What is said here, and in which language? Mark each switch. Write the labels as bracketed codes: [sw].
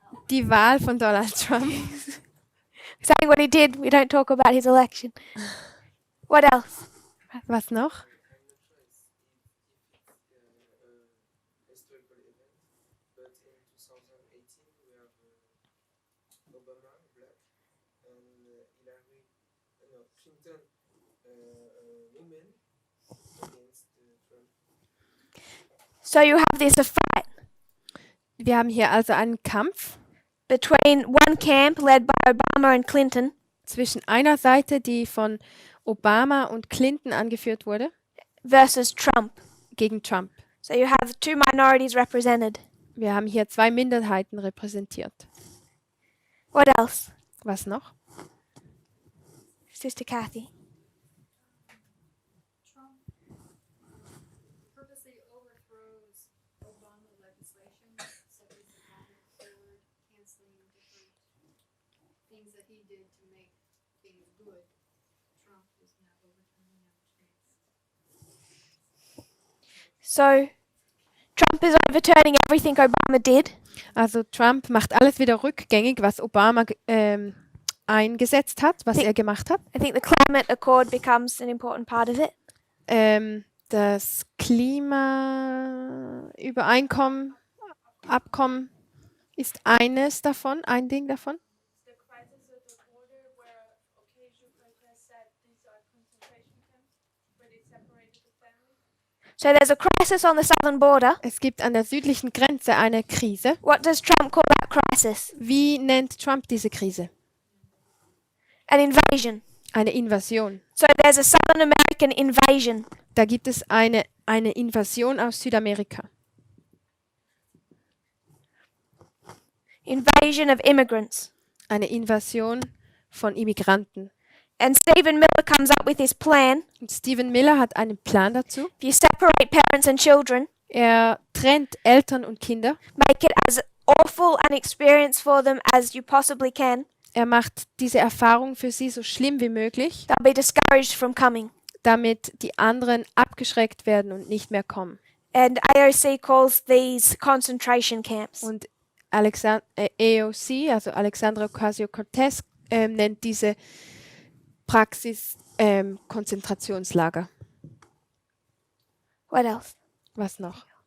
[de] Die Wahl von Donald Trump. [en] Saying what he did, we don't talk about his election. What else? [de] Was noch? [en] Historical event, but in 2018 we have Obama, black, and Clinton, women against Trump. So you have this a fight [de] Wir haben hier also einen Kampf [en] between one camp led by Obama and Clinton [de] zwischen einer Seite, die von Obama und Clinton angeführt wurde, [en] versus Trump. [de] gegen Trump. [en] So you have 2 minorities represented. [de] Wir haben hier 2 Minderheiten repräsentiert. [en] What else? [de] Was noch? [en] Sister Kathy. Trump purposely overthrows Obama legislation, such as the Climate Accord, canceling different things that he did to make things good. Trump is now overturning them. So Trump is overturning everything Obama did. [de] Also Trump macht alles wieder rückgängig, was Obama eingesetzt hat, was Die- er gemacht hat. [en] I think the climate accord becomes an important part of it. [de] Das Klimaübereinkommen, Abkommen ist eines davon, ein Ding davon. [en] The crisis at the border where occasional protests said these are concentration camps where they separated the families. So there's a crisis on the southern border. [de] Es gibt an der südlichen Grenze eine Krise. [en] What does Trump call that crisis? [de] Wie nennt Trump diese Krise? [en] An invasion. [de] Eine Invasion. [en] So there's a Southern American invasion. [de] Da gibt es eine Invasion aus Südamerika. [en] Invasion of immigrants. [de] Eine Invasion von Immigranten. [en] And Stephen Miller comes up with his plan. [de] Und Stephen Miller hat einen Plan dazu. [en] If you separate parents and children, [de] Er trennt Eltern und Kinder. [en] make it as awful an experience for them as you possibly can. [de] Er macht diese Erfahrung für sie so schlimm wie möglich, [en] They'll be discouraged from coming. [de] damit die anderen abgeschreckt werden und nicht mehr kommen. [en] And AOC calls these concentration camps. [de] Und AOC, also Alexandra Ocasio-Cortez, nennt diese Praxis Konzentrationslager. [en] What else? [de] Was noch?